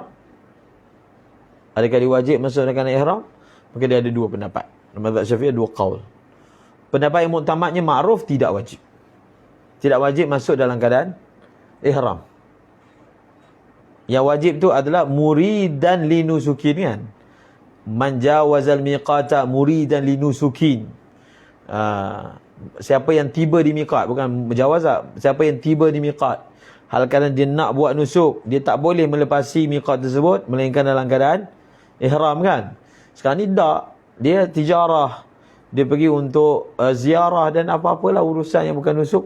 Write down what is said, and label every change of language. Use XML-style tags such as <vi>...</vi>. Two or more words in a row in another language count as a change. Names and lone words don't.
<ms>Adakah dia wajib masuk dalam keadaan ihram? Maka dia ada dua pendapat. Mazhab Syafi'i ada dua qaul. Pendapat yang muktamadnya ma'ruf, tidak wajib. Tidak wajib masuk dalam keadaan ihram. Yang wajib tu adalah</ms> <ar>مريدا لنسك</ar> <ms>kan.</ms> <ar>من جاوز الميقات مريدا لنسك.</ar> <ms>Siapa yang tiba di miqat, bukan menjawaz, siapa yang tiba di miqat, hal kadang dia nak buat nusuk, dia tak boleh melepasi miqat tersebut melainkan dalam keadaan ihram kan. Sekarang ni tak, dia tijarah, dia pergi untuk ziarah dan apa-apalah urusan yang bukan nusuk.</ms>